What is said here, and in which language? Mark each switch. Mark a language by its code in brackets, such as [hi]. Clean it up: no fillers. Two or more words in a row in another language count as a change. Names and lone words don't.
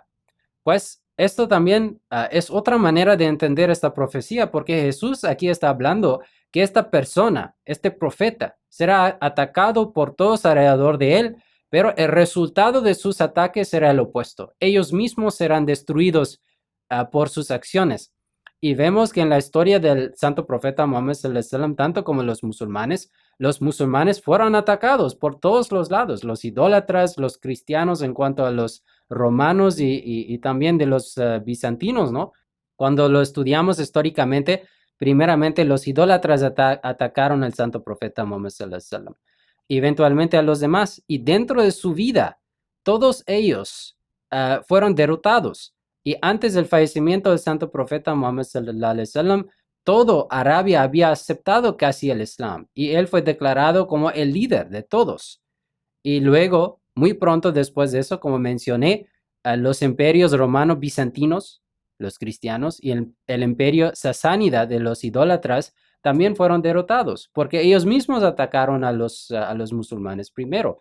[es] Pues esto también es otra manera de entender esta profecía, porque Jesús aquí está hablando que esta persona, este profeta, será atacado por todos alrededor de él, pero el resultado de sus ataques será el opuesto. Ellos mismos serán destruidos por sus acciones. Y vemos que en la historia del santo profeta Muhammad [ar] صلى الله عليه وسلم, [es] tanto como los musulmanes fueron atacados por todos los lados, los idólatras, los cristianos en cuanto a los romanos y también de los bizantinos, ¿no? Cuando lo estudiamos históricamente, primeramente los idólatras atacaron al santo profeta Muhammad [ar] صلى الله عليه وسلم, [es] eventualmente a los demás, y dentro de su vida, todos ellos fueron derrotados. Y antes del fallecimiento del santo profeta Muhammad [ar] صلى الله عليه وسلم, [es] todo Arabia había aceptado casi el Islam y él fue declarado como el líder de todos. Y luego, muy pronto después de eso, como mencioné, los imperios romanos bizantinos, los cristianos, y el imperio sasánida de los idólatras también fueron derrotados, porque ellos mismos atacaron a los musulmanes primero.